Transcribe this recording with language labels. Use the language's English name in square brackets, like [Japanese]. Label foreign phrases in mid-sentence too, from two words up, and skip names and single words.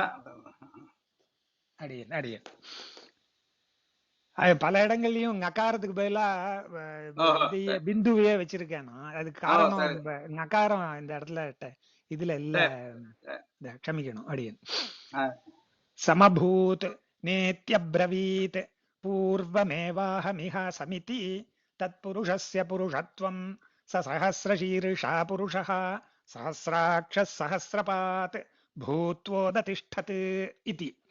[Tamil] அடியேன் அடியேன். அது பல இடங்கள்லயும் நகாரத்துக்கு பதிலா ஓஹோ இதையே சரி. பிந்துவையே வச்சிருக்கேன் நான். அதுக்கு ஓ காரணம் சரி நகாரம் இந்த இடத்துல இதுல இல்ல. சரி சரி. க்ஷமிக்கணும் அடியேன். ஆ, [Sanskrit] समभूत् नेत्यब्रवीत् पूर्वमेवाहमिह समिति तत्पुरुषस्य पुरुषत्वं स सहस्रशीर्षा पुरुषः सहस्राक्षः सहस्रपात् भूत्वोदतिष्ठत् इति।